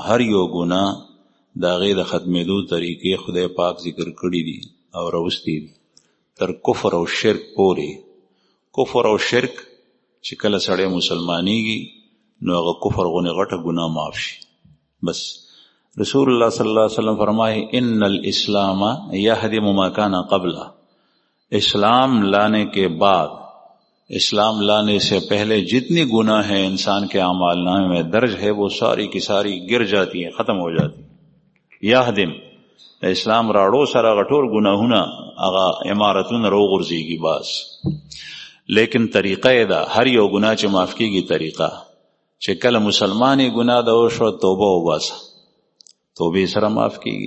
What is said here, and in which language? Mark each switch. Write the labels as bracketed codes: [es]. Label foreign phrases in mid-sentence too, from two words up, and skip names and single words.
[ps] هر یو ګناه د هغې د ختمېدو طریقې خدای پاک ذکر کړي دي او راوستي دي تر کفر او شرک پورې. کفر او شرک چې کله سړی مسلمانېږي نو هغه کفر غونې غټه ګناه معاف شي. [ur] بس رسول الله [ar] صلی الله علیه وسلم [ur] فرمائے [ar] ان الاسلام یهدم ما کان قبله. [ur] اسلام لانے کے بعد، اسلام لانے سے پہلے جتنی گناہ ہیں انسان کے اعمال نامے میں درج ہے وہ ساری کی ساری گر جاتی ہیں، ختم ہو جاتی ہیں. [ps] یهدم اسلام راړو سره غټور گناهونه هغه امارتونه رو غورځيږي بس. لیکن طریقه دا هر یو گناه چې معاف کیږي، طریقه چې کله مسلمانې گناه دا وشو توبه وباسه، توبه سره معاف کیږي.